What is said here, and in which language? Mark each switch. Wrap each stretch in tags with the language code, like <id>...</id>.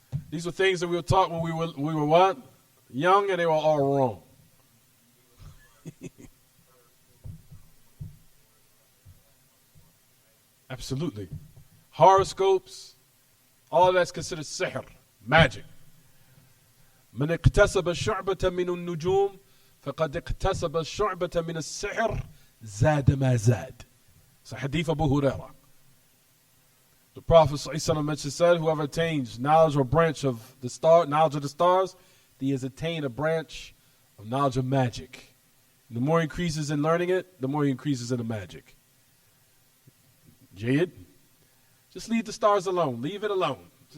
<en>These were things that we were taught when we were what? Young, and they were all wrong. Absolutely. Horoscopes, all that's considered sihr, magic.</en> <ar>من اكتسب شعبة من النجوم فقد اكتسب شعبة من السحر زاد ما زاد.</ar> <en>It's a hadith of Abu Hurairah. The Prophet ﷺ said, whoever attains knowledge or branch of the stars, he has attained a branch of knowledge of magic. And the more he increases in learning it, the more he increases in the magic. Jayid, just leave the stars alone. Leave it alone.</en>